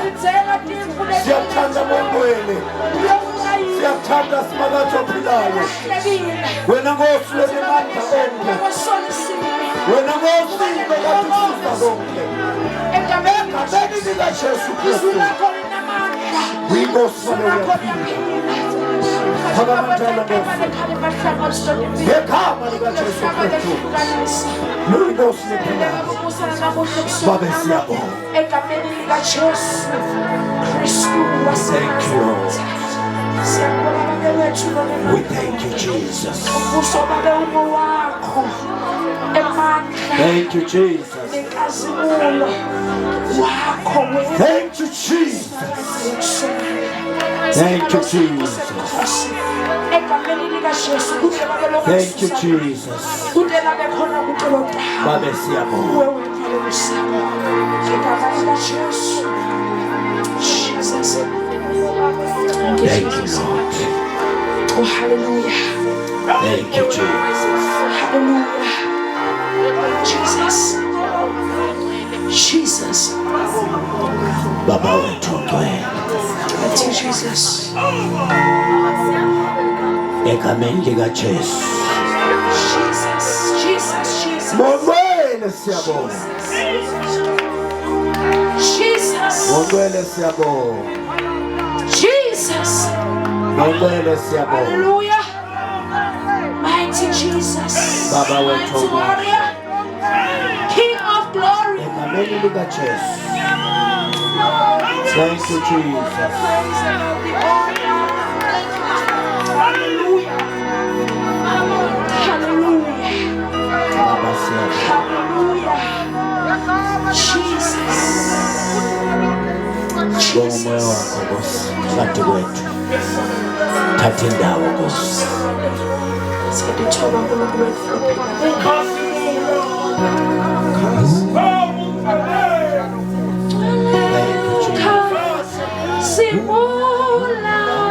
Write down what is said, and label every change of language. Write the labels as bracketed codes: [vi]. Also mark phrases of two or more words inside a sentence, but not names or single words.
[zu] Siyakuthanda Mongwele, siyakuthanda Simakade ophilayo, wena Nkosi wenemandla onke, wena Nkosi okade usiza konke egameni likaJesu Kristu. Uyinkosi phakamanjalo Nkosi ngegama likaJesu Kristu luyinkosi lephilayo. Babe siyabonga. [en] Thank you, Lord. We thank you, Jesus. Thank you, Jesus. Thank you, Jesus. Thank you, Jesus. Thank you, Jesus. [zu] Babe siyabonga. [en] Thank you, Lord. Oh, hallelujah. Thank you, Jesus. Hallelujah. Jesus. Jesus. [zu] Baba wetu ngcwele. [en] Thank you, Jesus. [zu] Egameni likaJesu. [en] Jesus. Jesus. Jesus. [zu] Mongwele siyabonga. [en] Jesus. [zu] Mongwele siyabonga. [en] Jesus. [zu] Mongwele siyabonga. [en] Hallelujah. Mighty Jesus. [zu] Baba wetu [en] Mighty warrior. King of glory. [zu] egameni likaJesu. [en] Thank you, Jesus. Praise and all the honor. Hallelujah. Hallelujah. [zu] Baba siyabonga. [en] Hallelujah. Jesus. [zu] Bonga moya wakho Nkosi phakathi kwethu. Thatha indawo Nkosi. Siyadithoba uNkulunkulu wethu. [en] Thank you, Jesus. Simula